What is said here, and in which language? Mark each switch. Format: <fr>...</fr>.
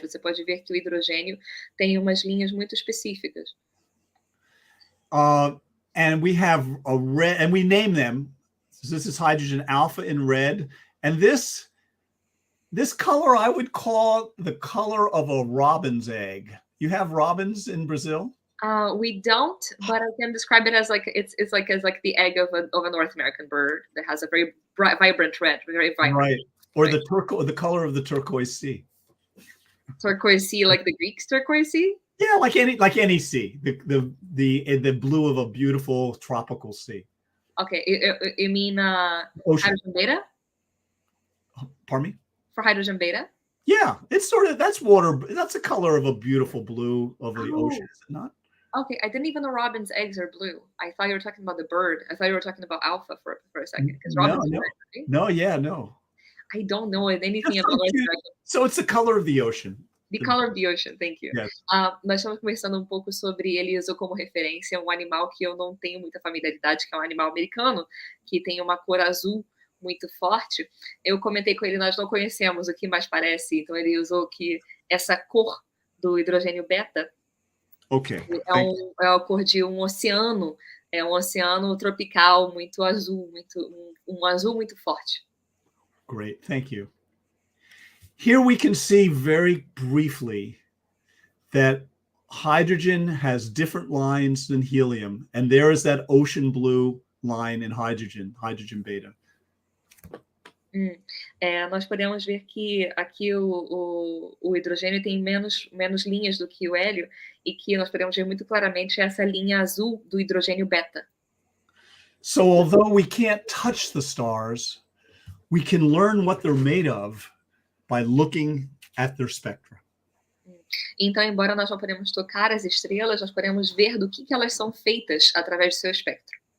<pt>Você pode ver que o hidrogênio tem umas linhas muito específicas.</pt> <en>And we have a red, and we name them. So this is hydrogen alpha in red. And this color I would call the color of a robin's egg. You have robins in Brazil? We don't, but I can describe it as it's like the egg of a North American bird that has a very vibrant red, very vibrant. Right. Or right. The color of the turquoise sea. Turquoise sea, like the Greek turquoise sea? Yeah, like any sea. The blue of a beautiful tropical sea. Okay, you mean Ocean. hydrogen beta? Pardon me? For hydrogen beta? Yeah, it's that's water. That's the color of a beautiful blue of the ocean, is it not? Okay, I didn't even know robin's eggs are blue. I thought you were talking about the bird. I thought you were talking about alpha for a second. Because robin's no. red, right? No. I don't know anything That's about so, so it's the color of the ocean. The color of the ocean, thank you. Yes.</en> <pt>Nós estamos conversando um pouco sobre, ele usou como referência um animal que eu não tenho muita familiaridade, que é um animal americano, que tem uma cor azul muito forte. Eu comentei com ele, nós não conhecemos o que mais parece, então ele usou que essa cor do hidrogênio beta é a cor de um oceano tropical muito azul, um azul muito forte.</pt> <en>Great, thank you. Here we can see very briefly that hydrogen has different lines than helium, and there is that ocean blue line in hydrogen beta.</en> <pt>Nós podemos ver que aqui o hidrogênio tem menos linhas do que o hélio, e que nós podemos ver muito claramente essa linha azul do hidrogênio beta.</pt> <en>So although we can't touch the stars, we can learn what they're made of by looking at their spectra.</en> <pt>Então, embora nós não podemos tocar as estrelas, nós podemos ver do que elas são feitas através do seu espectro.</pt>